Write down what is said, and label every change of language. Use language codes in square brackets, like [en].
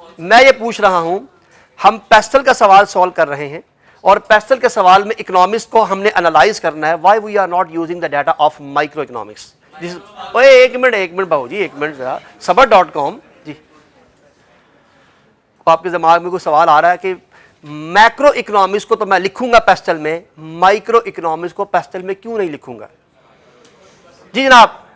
[ur] میں یہ پوچھ رہا ہوں، ہم پیسٹل کا سوال سالو کر رہے ہیں اور پیسٹل کے سوال میں اکنامکس کو ہم نے انالائز کرنا ہے. [en] Why are we not using the data of microeconomics. [ur] ایک منٹ بابو جی، ایک منٹ ذرا. صبر.com جی، آپ کے دماغ میں کوئی سوال آ رہا ہے کہ میکرو اکنامکس کو تو میں لکھوں گا پیسٹل میں، مائکرو اکنامکس کو پیسٹل میں کیوں نہیں لکھوں گا؟ جی جناب.